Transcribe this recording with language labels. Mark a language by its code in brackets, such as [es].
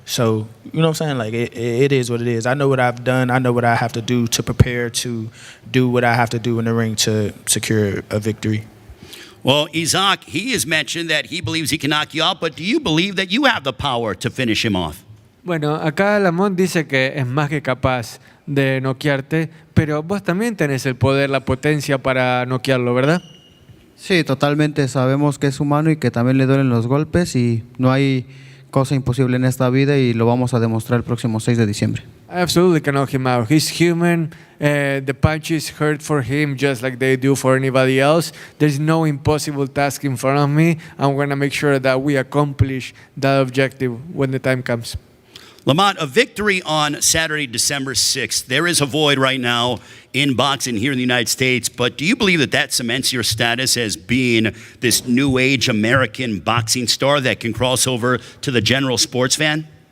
[en] So, you know what I'm saying? Like, it is what it is. I know what I've done. I know what I have to do to prepare to do what I have to do in the ring to secure a victory. Well, Isaac, he has mentioned that he believes he can knock you out, but do you believe that you have the power to finish him off? [es] Bueno, acá Lamont dice que es más que capaz de noquearte, pero vos también tenés el poder, la potencia para noquearlo, ¿verdad? Sí, totalmente. Sabemos que es humano y que también le duelen los golpes y no hay cosa imposible en esta vida y lo vamos a demostrar el próximo 6 de diciembre. [en] I absolutely can knock him out. He's human. The punches hurt for him just like they do for anybody else. There's no impossible task in front of me. I'm going to make sure that we accomplish that objective when the time comes. Lamont, a victory on Saturday, December 6th. There is a void right now in boxing here in the United States, but do you believe that that cements your status as being this new age American boxing star that can cross over to the general sports fan?